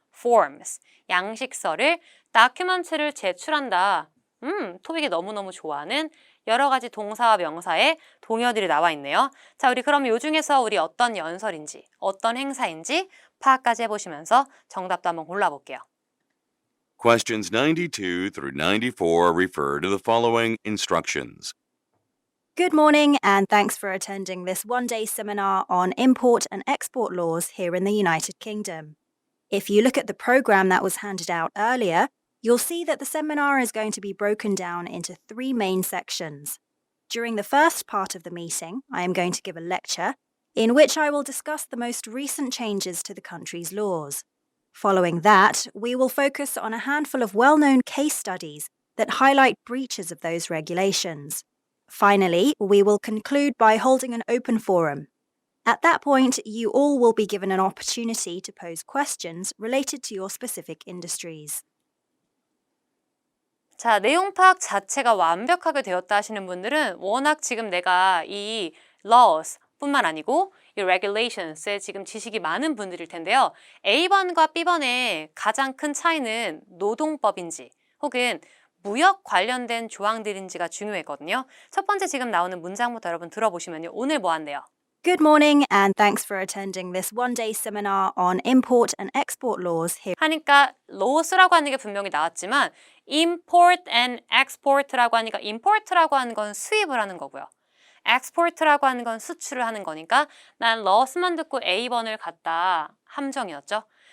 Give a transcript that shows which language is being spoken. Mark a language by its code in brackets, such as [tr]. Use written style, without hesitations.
[ko] forms, 양식서를, documents를 제출한다. 토익이 너무너무 좋아하는 여러 가지 동사와 명사의 동의어들이 나와 있네요. 자, 우리 그럼 요 중에서 우리 어떤 연설인지, 어떤 행사인지 파악까지 해보시면서 정답도 한번 골라볼게요. [en] Questions 92 through 94 refer to the following instructions. Good morning, and thanks for attending this one-day seminar on import and export laws here in the United Kingdom. If you look at the programme that was handed out earlier, you'll see that the seminar is going to be broken down into 3 main sections. During the first part of the meeting, I am going to give a lecture in which I will discuss the most recent changes to the country's laws. Following that, we will focus on a handful of well-known case studies that highlight breaches of those regulations. Finally, we will conclude by holding an open forum. At that point, you all will be given an opportunity to pose questions related to your specific industries. [ko] 자, 내용 파악 자체가 완벽하게 되었다 하시는 분들은 워낙 지금 내가 이 laws 뿐만 아니고 이 regulations에 지금 지식이 많은 분들일 텐데요. A번과 B번의 가장 큰 차이는 노동법인지 혹은 무역 관련된 조항들인지가 중요했거든요. 첫 번째 지금 나오는 문장부터 여러분 들어보시면요. 오늘 뭐 한대요? Good morning, and thanks for attending this one-day seminar on import and export laws here. 하니까 laws라고 하는 게 분명히 나왔지만 [en] import and export [ko] 라고 하니까 import라고 하는 건 수입을 하는 거고요. export라고 하는 건 수출을 하는 거니까 난 laws만 듣고 A번을 갔다 함정이었죠.